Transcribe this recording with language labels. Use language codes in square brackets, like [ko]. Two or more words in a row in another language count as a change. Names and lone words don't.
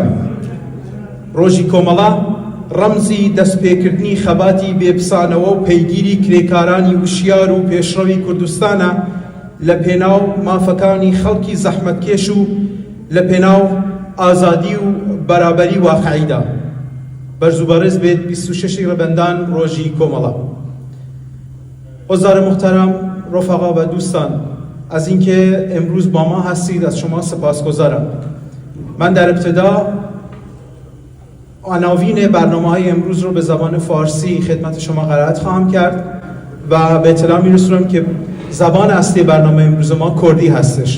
[ckb] ڕۆژی کۆمەڵە ڕەمزی دەستپێکردنی خەباتی بێپسانەوە و پەیگیری کرێکارانی وشیار و پێشڕەوی کوردستانە لە پێناو مافەکانی خەڵکی زەحمەتکێش و لە پێناو ئازادی و بەرابەری واقعیدا. بەرز و بەڕێز بێت 26 ڕەبەندان ڕۆژی کۆمەڵە. [fa] حضار محترم، رفقا و دوستان، از اینکه امروز با ما هستید از شما سپاسگزارم. من در ابتدا عناوین برنامه‌های امروز رو به زبان فارسی خدمت شما قرائت خواهم کرد و به اطلاع می‌رسونم که زبان اصلی برنامه امروز ما کردی هستش.